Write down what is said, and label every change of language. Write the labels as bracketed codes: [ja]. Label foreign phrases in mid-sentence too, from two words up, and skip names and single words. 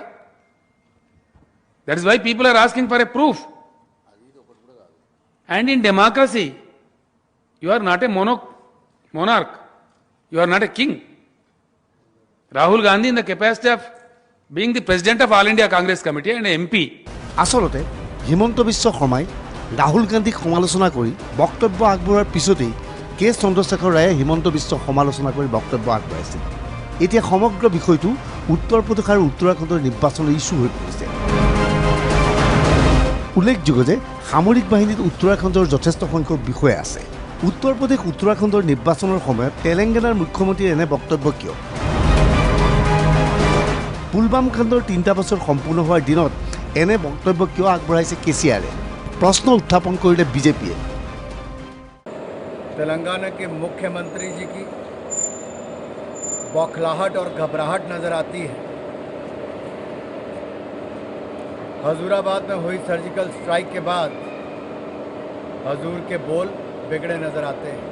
[en] That is why people are asking for a proof. And in democracy, you are not a monarch. You are not a king. Rahul Gandhi, in the capacity of being the president of All India Congress Committee and MP. [as] আচলতে হিমন্ত বিশ্ব শৰ্মাই ৰাহুল গান্ধীক সমালোচনা কৰি বক্তব্য আগবঢ়োৱাৰ পিছতেই কে চন্দ্ৰশেখৰ ৰায়ে হিমন্ত বিশ্বক সমালোচনা কৰি বক্তব্য আগবঢ়াইছিল। এতিয়া সমগ্ৰ বিষয়টো উত্তৰ প্ৰদেশ আৰু উত্তৰাখণ্ডৰ নিৰ্বাচনৰ ইছ্যু হৈ পৰিছে। উল্লেখযোগ্য যে সামৰিক বাহিনীত উত্তৰাখণ্ডৰ যথেষ্ট সংখ্যক বিষয়া আছে। উত্তৰ প্ৰদেশ উত্তৰাখণ্ডৰ নিৰ্বাচনৰ সময়ত তেলেংগানাৰ মুখ্যমন্ত্ৰীৰ এনে বক্তব্য কিয়? পুলৱামা কাণ্ডৰ 3টা বছৰ সম্পূৰ্ণ হোৱাৰ দিনত এনে বক্তব্য কিয় আগবঢ়াইছে কেচিআৰে? প্ৰশ্ন উত্থাপন কৰ বিজেপি। [hi] तेलंगाना के मुख्यमंत्री जी की बौखलाहट और घबराहट नज़र आती है। हजूराबाद में हुई सर्जिकल स्ट्राइक के बाद हजूर के बोल बिगड़े नज़र आते हैं।